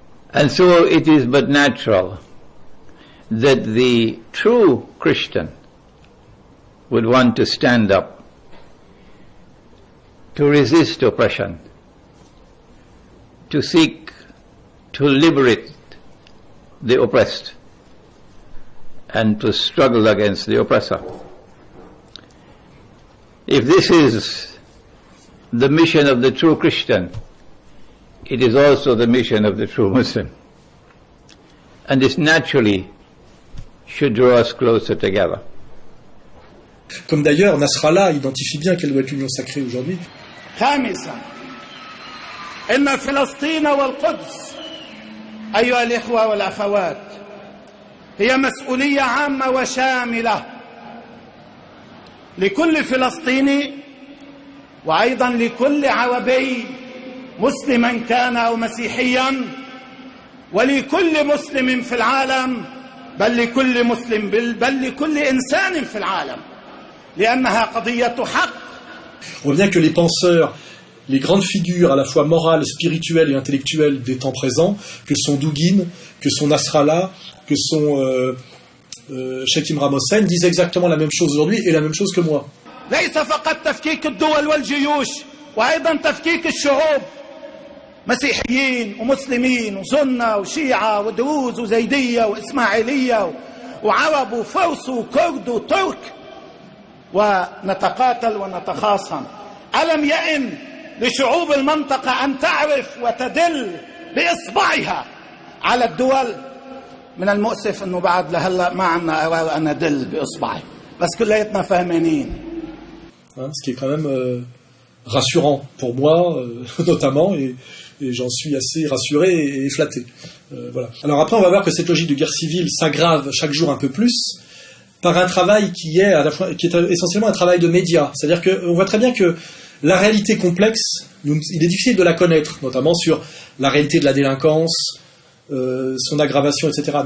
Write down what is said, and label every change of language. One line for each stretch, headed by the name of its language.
English: And so it is but natural that the true Christian would want to stand up to resist oppression, to seek to liberate the oppressed, and to struggle against the oppressor. If this is the mission of the true Christian, it is also the mission of the true Muslim. And this naturally should draw us closer together.
French: Comme d'ailleurs Nasrallah identifie bien quelle doit être l'union sacrée aujourd'hui.
Arabic: خامسا إن فلسطين والقدس أيها الإخوة والأخوات هي مسؤولية عامة وشاملة لكل فلسطيني وأيضا لكل عربي مسلما كان أو مسيحيا ولكل مسلم في العالم بل لكل مسلم بل لكل إنسان في العالم لأنها قضية حق.
French: On voit bien que les penseurs, les grandes figures à la fois morales, spirituelles et intellectuelles des temps présents, que sont Douguin, que sont Nasrallah, que sont Sheikh Imran Hossein, disent exactement la même chose aujourd'hui et la même chose que moi.
Arabic: ليس فقط تفكيك الدول والجيوش وأيضا تفكيك الشعوب مسيحيين ومسلمين وسنة وشيعة ودروز وزيدية وإسماعيلية وعرب وفرس وكرد وترك ونتقاتل ونتخاصم. ألم يئن لشعوب المنطقة أن تعرف وتدل بإصبعها على الدول؟ من المؤسف أنه بعد لهلا ما عندنا قرار أن ندل بإصبعي، بس كلياتنا فاهمين.
French: Ce qui est quand même rassurant pour moi, notamment, et j'en suis assez rassuré et flatté. Voilà. Alors après, on va voir que cette logique de guerre civile s'aggrave chaque jour un peu plus par un travail qui est essentiellement un travail de médias. C'est-à-dire qu'on voit très bien que la réalité complexe, il est difficile de la connaître, notamment sur la réalité de la délinquance, son aggravation, etc.